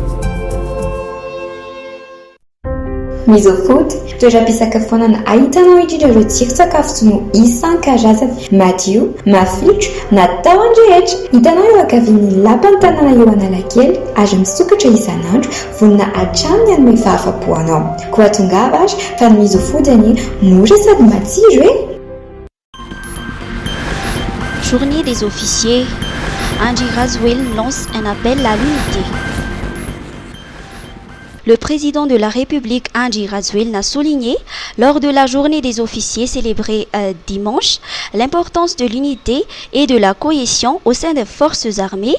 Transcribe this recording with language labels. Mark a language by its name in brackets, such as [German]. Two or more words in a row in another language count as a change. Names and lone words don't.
[Malagasy] Misofood, toeram-pisakafoanana ahitanao indrindra ireo tsiron-tsakafo tsy no isan-karazany, madio, mafilotra, natao andrehetra. Hitanao eo ankavian'ny lapan'ny tanàna eo Analakely ary misokatra isan'andro, vonona hatramin'ny hanome fahafapoanao. Koa tongava ary fa ny Misofood any mora sady matsiro e. [French] Journée des officiers. Andry Rajoelina lance un appel à l'unité. Le président de la République, Andry Rajoelina, a souligné lors de la journée des officiers célébrée dimanche l'importance de l'unité et de la cohésion au sein des forces armées.